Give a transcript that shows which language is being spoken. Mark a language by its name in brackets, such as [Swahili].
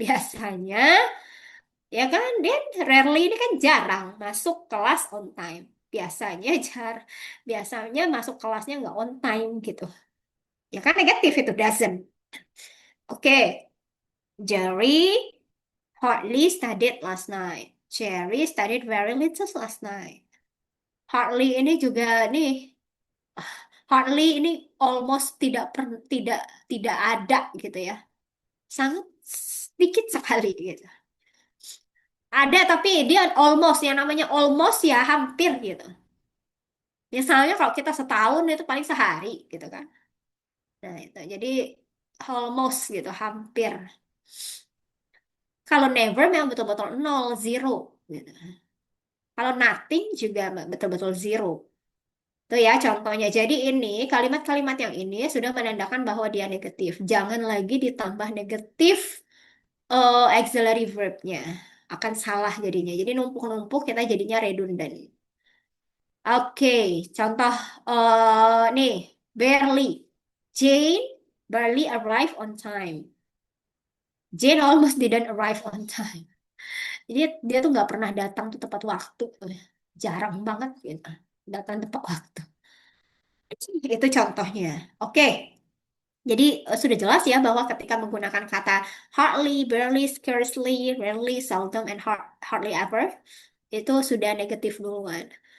[Indonesian] Biasanya, ya kan? Dia rarely ini kan jarang masuk kelas on time. Biasanya biasanya masuk kelasnya nggak on time gitu. Ya kan negatif itu doesn't. [English] Oke, Jerry hardly studied last night. Jerry studied very little last night. [Indonesian] Hardly ini juga nih, hardly ini almost tidak tidak ada gitu ya. Sangat sedikit sekali gitu. Ada tapi dia almost yang namanya almost ya hampir gitu. Misalnya kalau kita setahun itu paling sehari gitu kan. Nah, itu jadi almost gitu, hampir. Kalau never memang betul-betul nol, zero gitu. Kalau nothing juga betul-betul zero. Tuh ya contohnya. Jadi ini kalimat-kalimat yang ini sudah menandakan bahwa dia negatif. Jangan lagi ditambah negatif auxiliary verbnya. Akan salah jadinya. Jadi numpuk-numpuk kita jadinya redundant. Oke, contoh nih, barely. [English] Jane barely arrive on time. Jane almost didn't arrive on time. [Indonesian] Jadi dia tuh nggak pernah datang tuh tepat waktu. Jarang banget gitu. Datang tepat waktu. Itu contohnya. Oke, jadi sudah jelas ya bahwa ketika menggunakan kata hardly, barely, scarcely, rarely, seldom, and hardly ever, itu sudah negatif duluan.